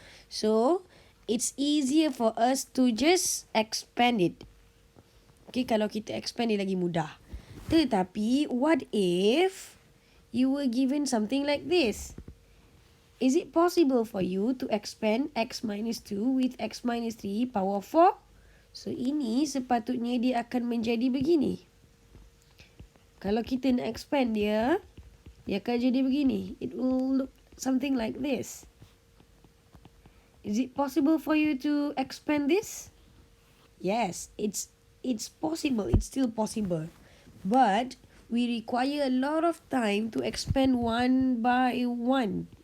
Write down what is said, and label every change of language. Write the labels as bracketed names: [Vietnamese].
[English] So, it's easier for us to just expand it. Okay, [Malay] kalau kita expand dia lagi mudah. Tetapi, [English] what if you were given something like this? Is it possible for you to expand x minus 2 with x minus 3 power 4? [Malay] So, ini sepatutnya dia akan menjadi begini. Kalau kita nak expand dia akan jadi begini. [English] It will look something like this. Is it possible for you to expand this? Yes, it's possible. It's still possible. But we require a lot of time to expand one by one.